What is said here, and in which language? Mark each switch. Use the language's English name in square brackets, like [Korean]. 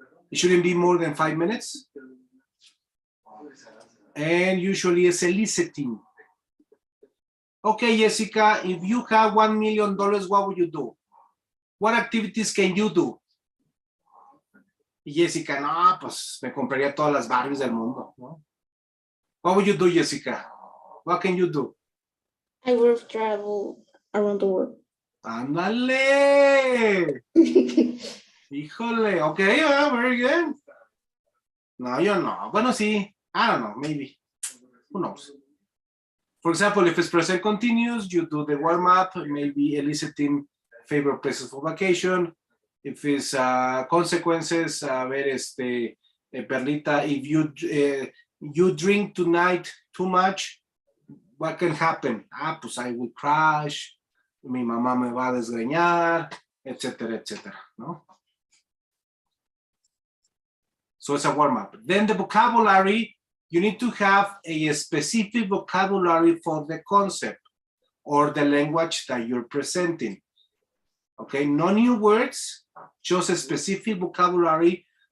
[English] It shouldn't be more than 5 minutes. And usually it's eliciting. Okay, Jessica, if you have $1 million, what would you do? What activities can you do? [Spanish] Jessica, no, pues me compraría todas las Barbies del mundo, ¿no? [English] What would you do, Jessica? What can you do? I would travel around the world. [Spanish] Ándale. Híjole, [English] okay, very good. [Spanish] No, yo no. Bueno, sí. [English] I don't know, maybe. Who knows? For example, if it's present continuous, you do the warm-up, maybe eliciting favorite places for vacation. If it's consequences, [Spanish] a ver, [English] Perlita, if you drink tonight too much, what can happen? [Spanish] Pues [English] I will crash, [Spanish] mi mamá me va a desgreñar, etcétera, etcétera, ¿no? [English] So it's a warm-up. Then the vocabulary, you need to have a specific vocabulary for the concept or the language that you're presenting. Okay, no new words, just a specific vocabulary